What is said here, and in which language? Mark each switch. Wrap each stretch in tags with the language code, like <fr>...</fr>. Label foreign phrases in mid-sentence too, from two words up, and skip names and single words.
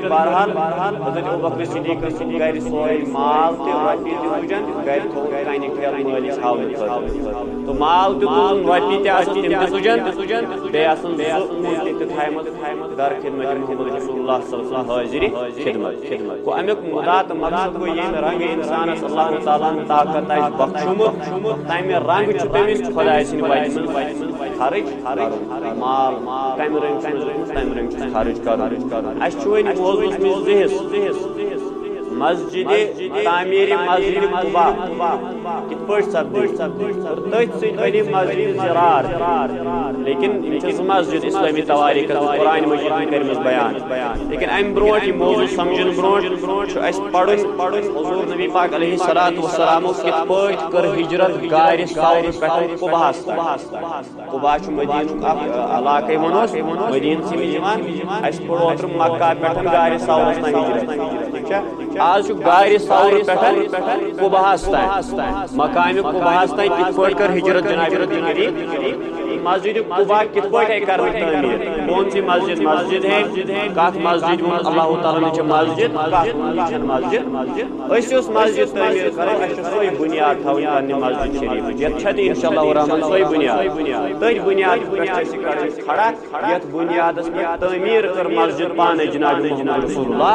<ks>بہرحال حضرت ابوبکر صدیق سن گھر سوے مال تہ رۄپیہِ تہ تُجن گھر تھو کانہِ کھیل مٲلِس ہاونہٕ خٲطرٕ تو مال تہ تُلُن رۄپیہِ تہ آسہِ تِم تہ تُجن بیٚیہِ آسن زٕ اونٛٹ تہِ تھایمٕژ در خدمت محمد رسول اللہ</ks> <ar>صلی اللہ علیہ وسلم</ar> <ks>حاضری خدمت گوٚو امیُک مُدا تہٕ مقصد گوٚو ییٚمہِ رنگہٕ انسانس اللہ تعالیٰ ہن طاقت آسہِ بخشومُت تمہِ رنگ چھ تمس خدا سن وتہِ منٛز خرچ مال تمہِ رنگ تمہِ رنگ خرچ کرُن اَسہِ چھُ وۄنۍ موضوعس منٛز زٕ حصہٕ مسجد تعمیر مسجد قباء کت پٲٹھۍ سپدے تٔتھۍ سۭتۍ بنے مسجد زرار لیکن یہ چھِ مسجد اسلامی تواریخ قرآن مجید میں کرمٕژ بیان لیکن امہِ برونٛٹھ یہِ موضوع سمجھن برونٛٹھ چھُ اَسہِ پرُن حضور نبی پاک</ks> <ar>علیہ الصلوۃ والسلام</ar> <ks>کِتھ پٲٹھۍ کٔر ہجرت غارِ ثور پٮ۪ٹھ قباہس قباء چھُ مدیٖنُک اکھ علاقے ونوس مدیٖنہٕ چھِ یِوان اَسہِ پوٚر اوترٕ مکہ پٮ۪ٹھ غارِ ثورس تام ہجرت ٹھیک چھا آج چھُ غارِ ثور پٮ۪ٹھ قباہس تام مقامِ قباہس تام کِتھ پٲٹھۍ کٔر ہجرت جناب کریم مسجد قباء کت پٲٹھۍ کرنٕچ تعمیٖر</ks> <ur>کون سی مسجد ہے</ur> <ks>کتھ مسجد ووٚن اللہ تعالیٰ نے چھِ مسجد کتھ چھنہٕ مسجد أسۍ یۄس مسجد تعمیٖر کرو اَسہِ چھِ سۄے بُنیاد تھاوٕنۍ پننہِ مسجد شریٖفٕچ یتھ چھِ انشاء اللہ الرحمن سۄے بُنیاد تٔتھۍ بُنیادٕ پٮ۪ٹھ چھِ أسۍ کڑٕنۍ کھڑا یتھ بُنیادس پٮ۪ٹھ تعمیٖر کٔر مسجد پانے جناب محمد رسول</ks>